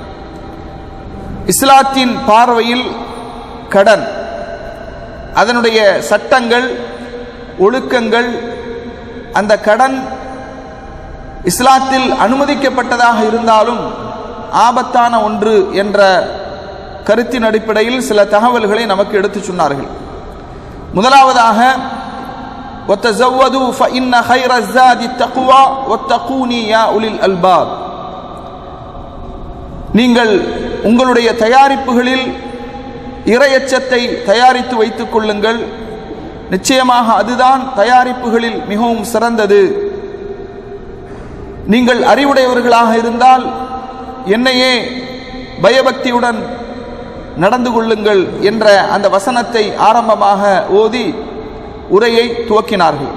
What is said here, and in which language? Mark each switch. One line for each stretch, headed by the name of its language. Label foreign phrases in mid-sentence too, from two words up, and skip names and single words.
Tamil: இஸ்லாத்தின் பார்வையில் கடன், அதனுடைய சட்டங்கள், ஒழுக்கங்கள், அந்த கடன் இஸ்லாத்தில் அனுமதிக்கப்பட்டதாக இருந்தாலும் ஆபத்தான ஒன்று என்ற கருத்தின் அடிப்படையில் சில தகவல்களை நமக்கு எடுத்து சொன்னார்கள்.
Arabic: முதலாவதாக وَتَزَوَّدُوا فَإِنَّ خَيْرَ الزَّادِ التَّقْوَى وَاتَّقُونِي يَا أُولِي الْأَلْبَابِ.
Tamil: நீங்கள் உங்களுடைய தயாரிப்புகளில் இறையச்சத்தை தயாரித்து வைத்துக் கொள்ளுங்கள், நிச்சயமாக அதுதான் தயாரிப்புகளில் மிகவும் சிறந்தது. நீங்கள் அறிவுடையவர்களாக இருந்தால் என்னையே பயபக்தியுடன் நடந்து கொள்ளுங்கள் என்ற அந்த வசனத்தை ஆரம்பமாக ஓதி உரையை துவக்கினார்கள்.